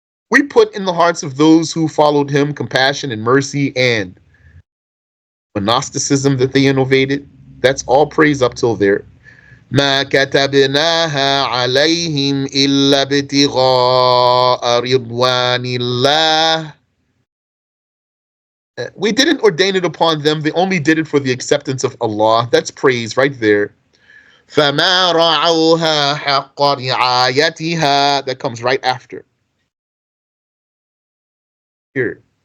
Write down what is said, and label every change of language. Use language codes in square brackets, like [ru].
[en] We put in the hearts of those who followed him compassion and mercy, and monasticism that they innovated. That's all praise up till there. [ar] ما كتبناها عليهم إلا ابتغاء رضوان الله. [en] We didn't ordain it upon them. They only did it for the acceptance of Allah. That's praise right there. [ar] فما رعوها حق رعايتها. [en] That comes right after. Here.